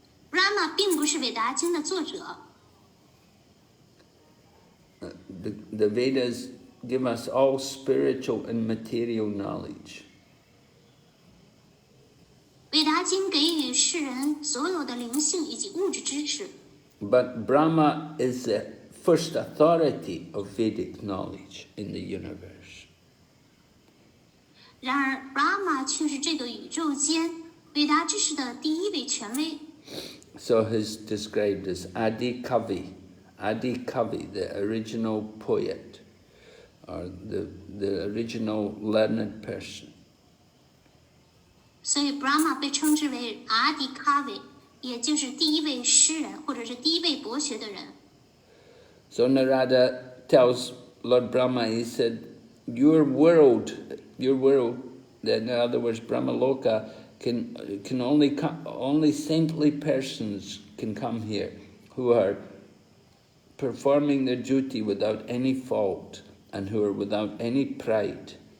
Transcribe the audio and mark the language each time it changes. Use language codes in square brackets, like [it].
[zh] Brahma 并不是伟达经的作者。 [en] The Vedas give us all spiritual and material knowledge. [zh] 伟达经给予世人所有的灵性以及物质知识。 [en] But Brahma is the first authority of Vedic knowledge in the universe. [zh] 然而 Brahma 却是这个宇宙间伟达知识的第一位权威。 [en] So he's described as Adi Kavi, the original poet, or the original learned person. [zh] 所以 Brahma 被称之为 Adi Kavi， 也就是第一位诗人，或者是第一位博学的人。 [en] So Narada tells Lord Brahma, he said, your world, in other words, Brahmaloka, can only saintly persons can come here who are performing their duty without any fault and who are without any pride.